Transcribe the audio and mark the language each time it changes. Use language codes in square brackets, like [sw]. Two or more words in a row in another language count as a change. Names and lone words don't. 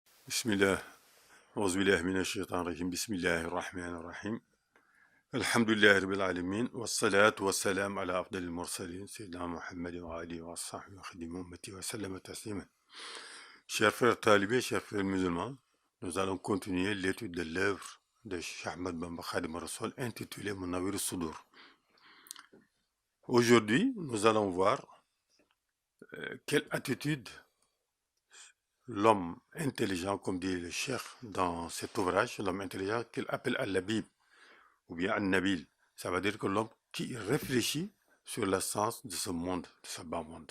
[ar] بسم الله، أعوذ بالله من الشيطان الرجيم، بسم الله الرحمن الرحيم. الحمد لله رب العالمين، والصلاة والسلام على أفضل المرسلين، سيدنا محمد وآله وصحبه وخادم أمته وسلم تسليما. [fr] Chers frères talibés, chers frères musulmans, nous allons continuer l'étude de l'œuvre de Cheikh Ahmed Bamba Khadim Rassoul intitulée Munawwir Sudur. Aujourd'hui, nous allons voir quelle attitude l'homme intelligent, comme dit le cheikh dans cet ouvrage, l'homme intelligent qu'il appelle Al-Labib ou bien Al-Nabil, ça veut dire que l'homme qui réfléchit sur l'essence de ce monde, de ce bas monde.